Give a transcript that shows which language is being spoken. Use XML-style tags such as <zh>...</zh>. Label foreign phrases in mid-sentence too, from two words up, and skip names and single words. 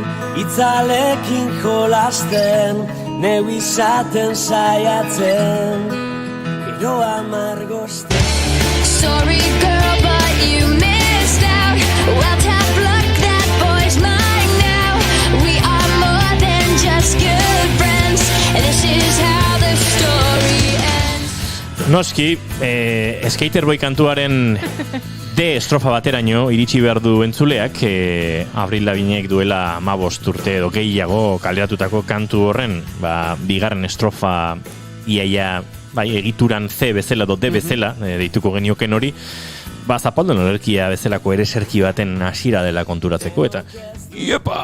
<eu>itzalekin jolasten, neu izaten saiatzen, gero amargozten.</eu> <en>Sorry girl, but you missed out. Well, tough luck, that boy's mine now. We are more than just good friends, and this is how the story ends.</en> <eu>Noski, Skaterboy kantuaren D estrofa bateraino iritsi behar du entzuleak, Avril Lavignek duela 15 urte edo gehiago kaleratutako kantu horren, bigarren estrofa iaia egituran C bezala edo D bezala, deituko genioken hori, zapaldon olerkia bezalako ere serki baten hasiera dela konturatzeko, eta iepa!</eu>